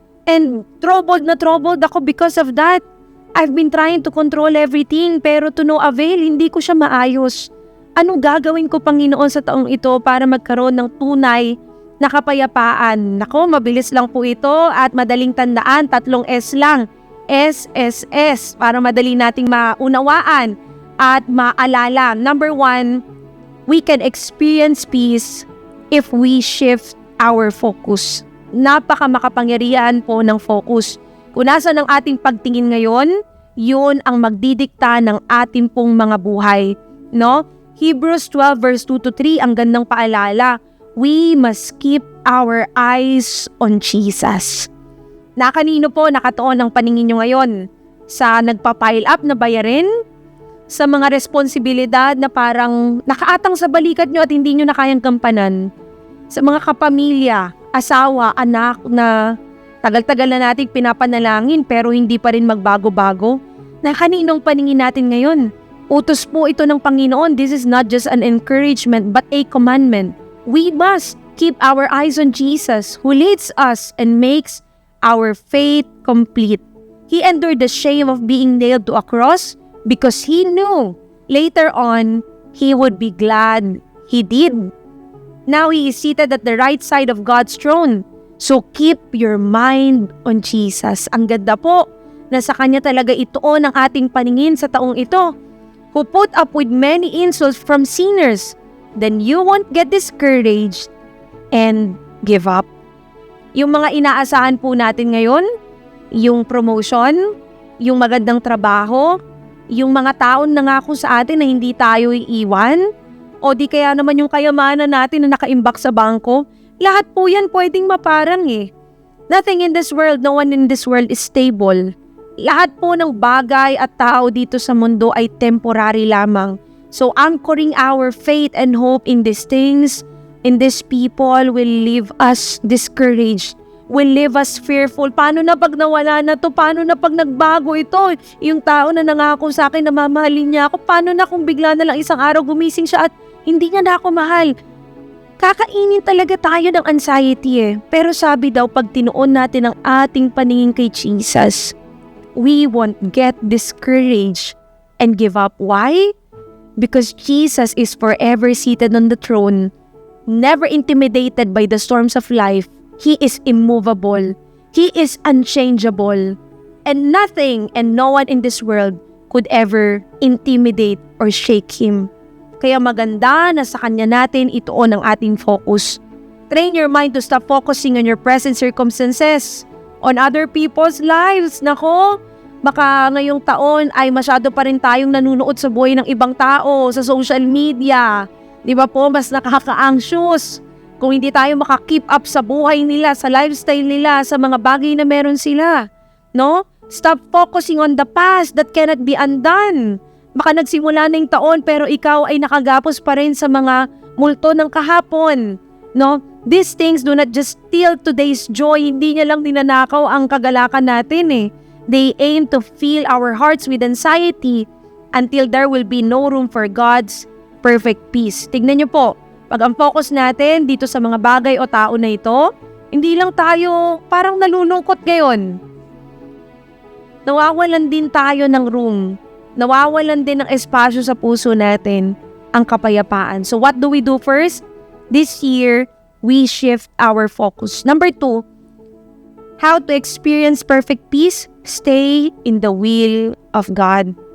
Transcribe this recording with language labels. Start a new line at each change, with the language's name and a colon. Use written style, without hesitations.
English: And troubled ako because of that. I've been trying to control everything pero to no avail,
Filipino: hindi ko siya maayos. Anong gagawin ko, Panginoon, sa taong ito para magkaroon ng tunay na kapayapaan? Nako, mabilis lang po ito at madaling tandaan, 3 S lang. SSS para madali nating maunawaan at maalala.
English: Number 1, we can experience peace if we shift our focus.
Filipino: Napaka makapangyarihan po ng focus. Kung nasa ng ating pagtingin ngayon, yun ang magdidikta ng ating pong mga buhay. No? Hebrews 12 verse 2-3, ang gandang paalala.
English: We must keep our eyes on Jesus.
Filipino: Na kanino po nakatuon ang paningin nyo ngayon? Sa nagpa-pile up na bayarin? Sa mga responsibilidad na parang nakaatang sa balikat nyo at hindi nyo na kayang gampanan? Sa mga kapamilya, asawa, anak na tagal-tagal na nating pinapanalangin pero hindi pa rin magbago-bago? Na kaninong paningin natin ngayon? Utos po ito ng Panginoon.
English: This is not just an encouragement but a commandment. We must keep our eyes on Jesus who leads us and makes our faith complete. He endured the shame of being nailed to a cross because he knew later on he would be glad he did. Now he is seated at the right side of God's throne. So keep your mind on Jesus.
Filipino: Ang ganda po na sa Kanya talaga ituon ang ating paningin sa taong ito.
English: Who put up with many insults from sinners, then you won't get discouraged and give up.
Filipino: Yung mga inaasahan po natin ngayon, yung promotion, yung magandang trabaho, yung mga taon nangako sa atin na hindi tayo iiwan, o di kaya naman yung kayamanan natin na nakaimbak sa bangko, lahat po yan pwedeng maparang eh.
English: Nothing in this world, no one in this world is stable.
Filipino: Lahat po ng bagay at tao dito sa mundo ay temporary lamang.
English: So anchoring our faith and hope in these things, in these people will leave us discouraged, will leave us fearful.
Filipino: Paano na pag nawala na to? Paano na pag nagbago ito? Yung tao na nangako sa akin na mamahalin niya ako, paano na kung bigla na lang isang araw gumising siya at hindi niya na ako mahal? Kakainin talaga tayo ng anxiety eh. Pero sabi daw, pag tinuon natin ang ating paningin kay Jesus,
English: we won't get discouraged and give up. Why? Because Jesus is forever seated on the throne, never intimidated by the storms of life. He is immovable. He is unchangeable. And nothing and no one in this world could ever intimidate or shake Him.
Filipino: Kaya maganda na sa Kanya natin ituon ang ating focus.
English: Train your mind to stop focusing on your present circumstances, on other people's lives.
Filipino: Nako, baka ngayong taon ay masyado pa rin tayong nanunood sa buhay ng ibang tao sa social media. Di ba po, mas nakaka-anxious kung hindi tayo maka-keep up sa buhay nila, sa lifestyle nila, sa mga bagay na meron sila. No?
English: Stop focusing on the past that cannot be undone.
Filipino: Baka nagsimula na yung taon pero ikaw ay nakagapos pa rin sa mga multo ng kahapon. No?
English: These things do not just steal today's joy.
Filipino: Hindi niya lang ninanakaw ang kagalakan natin eh.
English: They aim to fill our hearts with anxiety until there will be no room for God's perfect peace.
Filipino: Tignan niyo po, pag ang focus natin dito sa mga bagay o tao na ito, hindi lang tayo parang nalulungkot ngayon. Nawawalan din tayo ng room. Nawawalan din ng espasyo sa puso natin ang kapayapaan.
English: So what do we do first? This year, we shift our focus. Number 2, how to experience perfect peace? Stay in the will of God.